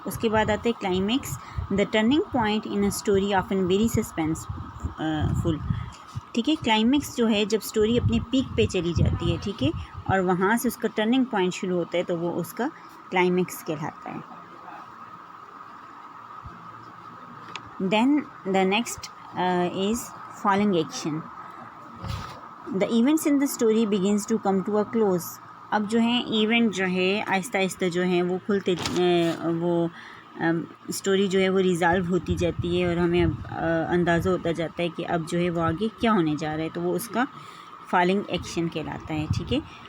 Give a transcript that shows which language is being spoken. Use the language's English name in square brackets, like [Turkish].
[Urdu] اس کے بعد آتا ہے [English] Climax. The turning point in a story often very suspenseful. [Urdu] ٹھیک ہے، کلائمیکس جو ہے جب اسٹوری اپنے پیک پہ چلی جاتی ہے، ٹھیک ہے، اور وہاں سے اس کا ٹرننگ پوائنٹ شروع ہوتا ہے تو وہ اس کا کلائمیکس کہلاتا ہے. [English] Then the next is falling action. The events in the story begins to come to a close. [Urdu] اب جو ہیں ایونٹ جو ہے آہستہ آہستہ جو ہیں وہ کھلتے وہ اسٹوری جو ہے وہ ریزالو ہوتی جاتی ہے اور ہمیں اب اندازہ ہوتا جاتا ہے کہ اب جو ہے وہ آگے کیا ہونے جا رہا ہے، تو وہ اس کا فالنگ ایکشن کہلاتا ہے. ٹھیک ہے،